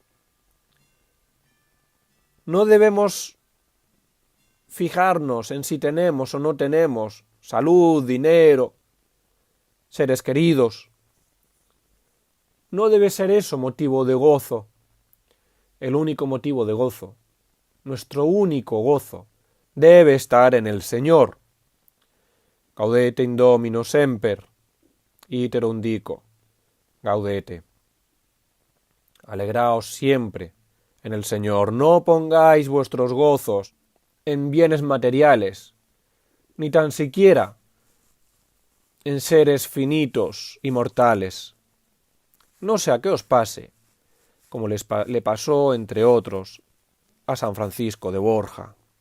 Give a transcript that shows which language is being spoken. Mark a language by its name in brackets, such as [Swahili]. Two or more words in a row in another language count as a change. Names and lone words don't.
[Spanish] No debemos fijarnos en si tenemos o no tenemos salud, dinero, seres queridos. No debe ser eso motivo de gozo. El único motivo de gozo, nuestro único gozo, debe estar en el Señor. [Latin] Gaudete in Domino semper, iterum dico, gaudete. [Spanish] Alegraos siempre en el Señor. No pongáis vuestros gozos en bienes materiales, ni tan siquiera en seres finitos y mortales. No sea que os pase, como le pasó, entre otros, a San Francisco de Borja,